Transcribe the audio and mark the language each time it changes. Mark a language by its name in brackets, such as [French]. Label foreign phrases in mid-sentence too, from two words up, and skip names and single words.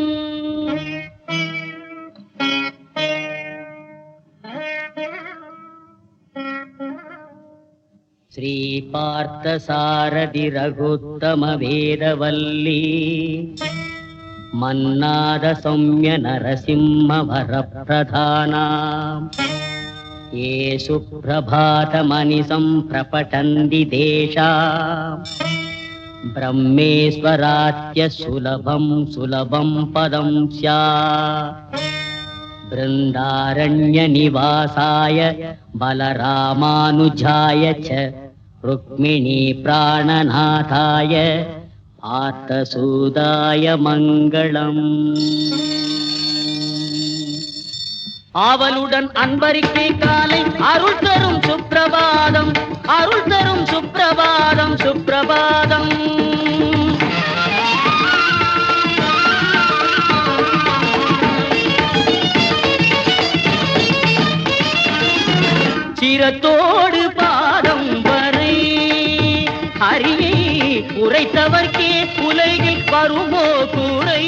[Tamil] ஸ்ரீ பார்த்த சாரதி ரகுத்தம வேதவல்லி [Sanskrit] मन्नाथ सौम्य नरसिंह वरप्रदाना ये सुप्रभातमनिसं प्रपठन्ति तेषां ब्रह्मेश्वरात्य सुलभं पदं स्यात् बृन्दारण्यनिवासाय बलरामानुजाय च रुक्मिणी प्राणनाथाय पार्थसूदाय मङ्गलम् [Tamil] ஆவலுடன் அன்பருக்கு காலை அருள் தரும் சுப்பிரபாதம் அருள் தரும் சுப்பிரபாதம் சுப்பிரபாதம் சிரத்தோடு பாதம் வரை ஹரியை உரைத்தவர்க்கே உலகில் வருமோ குறை